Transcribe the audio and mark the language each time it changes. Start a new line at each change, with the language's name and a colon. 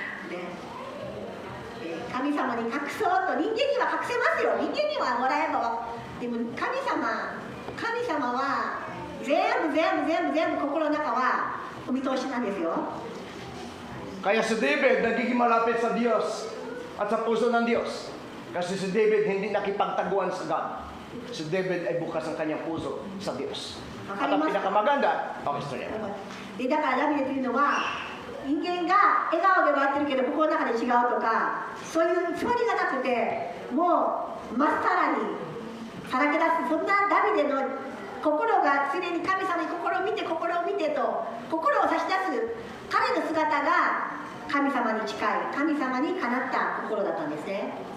Japanese: ね、神様に隠そうと、人間には隠せますよ。人間にはもらえば。でも神様は全部心の中はお見通しなんですよ。
Filipino: Kaya si David nagiging malapit sa Diyos at sa puso ng Diyos. Kasi si David hindi nakipagtaguan sa God. Si David ay bukas ang kanyang puso sa Diyos. At ang pinakamaganda, pakistorya.
Japanese: でだからラビデというのは、人間が笑顔で笑ってるけど心の中で違うとか、そういうつもりがなくて、もうまっさらにさらけ出す、そんなダビデの心が常に神様に心を見てと心を差し出す彼の姿が神様に近い、神様にかなった心だったんですね。